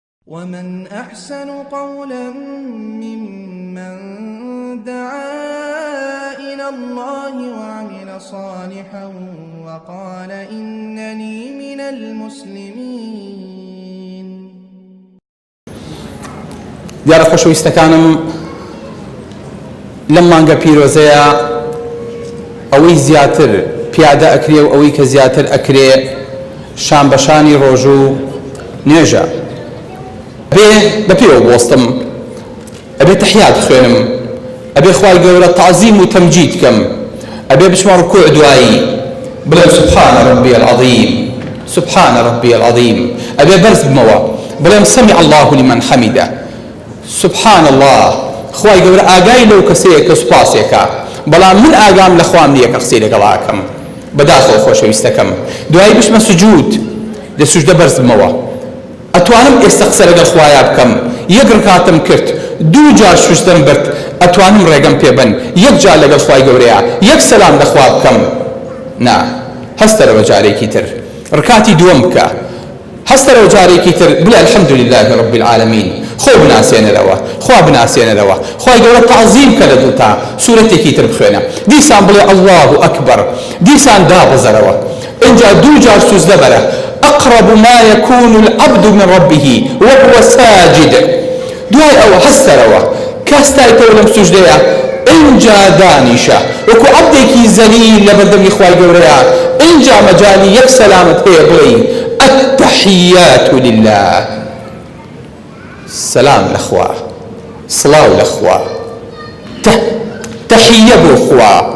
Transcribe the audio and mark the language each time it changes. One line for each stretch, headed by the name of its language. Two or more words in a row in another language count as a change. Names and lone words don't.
Arabic: ومن أحسن قولا ممن دعا إلى الله وعمل صالحا وقال إنني من المسلمين.
Central Kurdish: دیارە خۆشەویستەکانم لەم مانگە پیرۆزەیە ئەوەی زیاتر پیادە ئەکرێ و ئەوەی کە زیاتر ئەکرێ شان بەشانی ڕۆژ و نوێژە. بە پێوە بوەستم، ئەبێ تەحیات بخوێنم، ئەبێ خوای گەورە تەعزیم و تەمجید بکەم، ئەبێ بچمە ڕکوع دوایی بڵێم
Arabic: سبحان ربي العظيم سبحان ربي العظيم،
Central Kurdish: ئەبێ بەرز بمەوە بڵێم
Arabic: سمع الله لمن حمده سبحان الله.
Central Kurdish: خوای گەورە ئاگای لەو کەسەیە کە سوپاسێکە، بەڵام من ئاگام لە خوام نییە کە قسەی لەگەڵاکەم. بەداخەوە خۆشەویستەکەم دوایی بچمە سوجود، لە سوجدە بەرز بمەوە. ئەتوانم ئێستا قسە لەگەڵ خوایە بکەم، یەک ڕکاتم کرد، دوو جار شوشتم برد، ئەتوانم ڕێگەم پێبن، یەک جار لەگەڵ خوای گەورەیە یەک سەلام لەخوا بکەم. نا، هەستەرەوە جارێکی تر ڕکاتی دووەم بکە، هەستەرەوە جارێکی تر بڵێ
Arabic: الحەمدولله رب العالمین،
Central Kurdish: خۆ بناسێنەرەوە، خوا بناسێنەرەوە، خوای گەورە تەعزیم کە لە دووتا سوورەتێکی تر بخوێنە، دیسان بڵێ
Arabic: الله ئەکبەر،
Central Kurdish: دیسان دابزەرەوە. اینجا دوو جار سوزدە بەرە
Arabic: أقرب ما يكون العبد من ربه وهو ساجد.
Central Kurdish: دوای ئەوە هەستەرەوە کاستایتەوە لەم سوژدەیە اینجا دانیشە وەکو عەبدێکی زەلیل لە بەردەمی خوای گەورەیە. اینجا مەجالی یەک سەلامت هەیە بڵێ
Arabic: التحیات لله،
Central Kurdish: سەلام لەخوا، سڵاو لەخوا، تەحیە بۆ خوا.